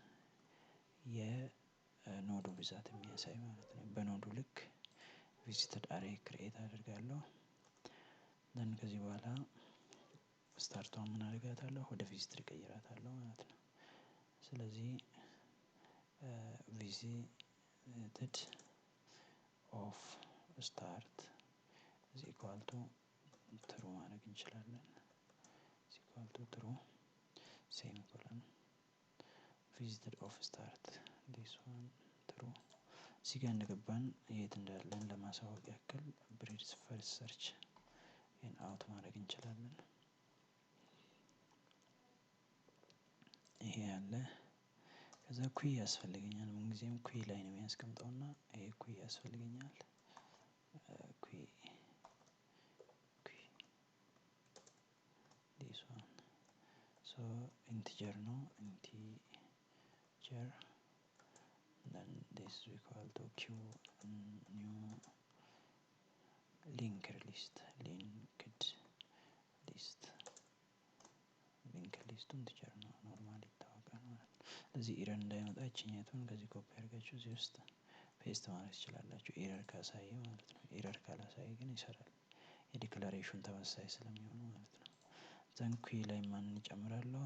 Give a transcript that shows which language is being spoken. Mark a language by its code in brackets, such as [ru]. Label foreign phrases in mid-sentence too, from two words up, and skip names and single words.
[am] የኖዱ ብዛት የሚያሳይ ማለት ነው። በኖዱ ልክ [en] visited array [am] ክሬኤት አደርጋለሁ። ደን ከዚህ በኋላ ስታርቷን ምን አደርጋታለሁ? ወደ ቪዚትድ እቀይራታለሁ ማለት ነው። ስለዚህ [en] visited of start is equal to true [am] ማድረግ እንችላለን። [en] is equal to true semicolon visited of start this one true [am] እዚህ ጋር እንደገባን የት እንዳለን ለማሳወቅ ያክል [en] breadth first search [am] ይሄን አውት ማድረግ እንችላለን። ይሄ ያለ ከዛ ኩይ ያስፈልገኛል። ምን ጊዜም ኩይ ላይ ነው የሚያስቀምጠውና ይሄ ኩይ ያስፈልገኛል። ኩይ [en] this one so integer [am] ነው integer then this is equal to q new [en] linked list integer [am] ነው ኖርማሊ ይታወቃል ማለት ነው። ስለዚህ ኤረር እንዳይመጣ እቺኛቱን ከዚህ ኮፒ አድርጋችሁ እዚህ ውስጥ ፔስት ማድረግ ትችላላችሁ። ኤረር ካሳየ ማለት ነው። ኤረር ካላሳየ ግን ይሰራል። የዲክላሬሽን ተመሳሳይ ስለሚሆን ማለት ነው። ዘን ኩይ ላይ ማን እንጨምራለሁ?